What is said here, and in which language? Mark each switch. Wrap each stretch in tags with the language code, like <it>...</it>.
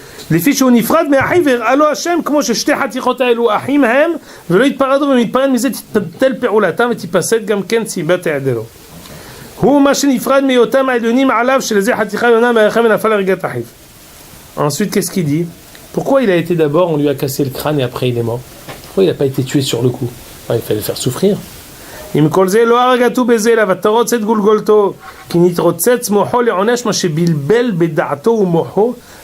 <he>לפי שהוא נפרד מאחיו והראה לו השם כמו ששתי חתיכות האלו אחים הם ולא יתפרדו ומתפרד מזה תתבטל פעולתם ותיפסק גם כן סיבת היעדרו. הוא מה שנפרד מהיותם העליונים עליו שלזה חתיכה עליונה מאחיו ונפל להריגת אחיו.</he> <fr>Ensuite, qu'est-ce qu'il dit? Pourquoi il a été d'abord, on lui a cassé le crâne et après il est mort? Pourquoi il n'a pas été tué sur le coup? Il fallait le faire souffrir.</fr> <he>אם כל זה לא הרגתו בזה אלא ותרוצץ גולגולתו כי נתרוצץ מוחו לעונש מה שבלבל בדעתו ומוחו</he>